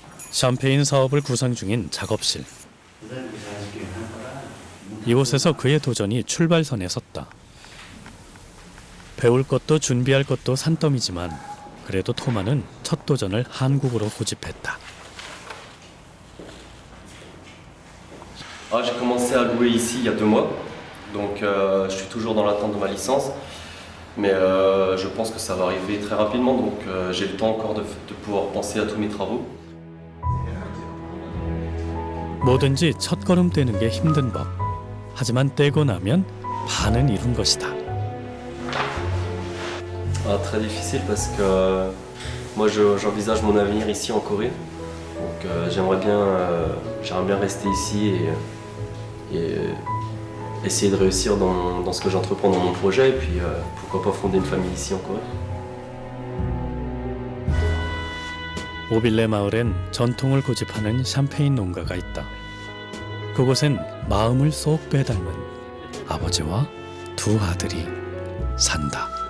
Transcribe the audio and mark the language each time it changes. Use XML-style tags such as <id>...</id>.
<ko>샴페인 사업을 구상 중인 작업실. 이곳에서 그의 도전이 출발선에 섰다. 배울 것도 준비할 것도 산더미지만 그래도 토마는 첫 도전을 한국으로 고집했다.</ko> <fr>J'ai commencé à louer ici il y a 2 mois, donc je suis toujours dans l'attente de ma licence, mais je pense que ça va arriver très rapidement, donc j'ai le temps encore de pouvoir penser à tous mes travaux.</fr> <ko>뭐든지 첫걸음 떼는 게 힘든 법. 하지만 떼고 나면 반은 이룬 것이다.</ko> <fr>Très difficile parce que moi j'envisage mon avenir ici en Corée, donc j'aimerais bien rester ici et essayer de réussir dans ce que j'entreprends dans mon projet, et puis pourquoi pas fonder une famille ici en Corée.</fr> <ko>오빌레 마을엔 전통을 고집하는 샴페인 농가가 있다. 그곳엔 마음을 쏙 빼닮은 아버지와 2 아들이 산다.</ko>